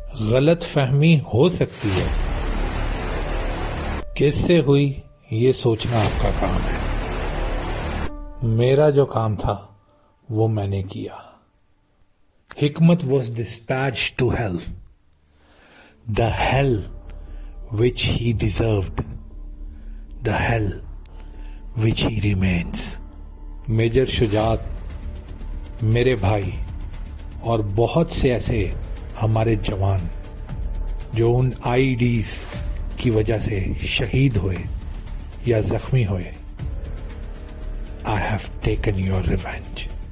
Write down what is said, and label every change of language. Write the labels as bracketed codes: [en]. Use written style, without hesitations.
[ur] غلط فہمی ہو سکتی ہے، کس سے ہوئی یہ سوچنا آپ کا کام ہے. میرا جو کام تھا وہ میں نے کیا. [en] Hikmat was dispatched to hell, the hell which he deserved, the hell which he remains. [ur] Major شجاعت میرے بھائی اور بہت سے ایسے ہمارے جوان جو ان آئی ڈیز کی وجہ سے شہید ہوئے یا زخمی ہوئے. [en] I have taken your revenge.